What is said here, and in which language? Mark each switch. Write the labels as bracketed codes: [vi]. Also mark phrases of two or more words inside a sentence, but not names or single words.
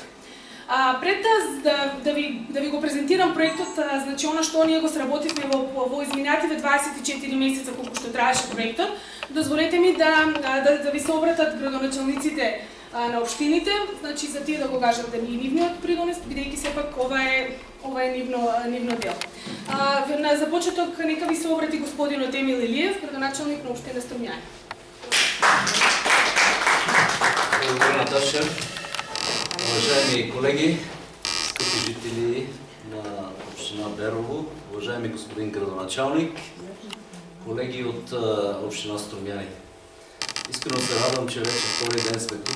[mk] Пред да ви го презентирам проектот, значи она што ние го сработивме во изминативе 24 месеца колку што траеше проектот, дозволете ми да ви се обратат градоначалниците на општините, значи за тие да го кажат да ни нивниот придонес, бидејќи сепак ова е нивно дел. На започеток нека ви се обрати господинот Емил Илиев, градоначалник на општина Струмјани. [bg] Благодаря, Наташа. Уважаеми колеги, скъпи жители на община Берово, уважаеми господин градоначалник, колеги от община Струмјани. Искрено се радвам, че вече втори ден сме тук.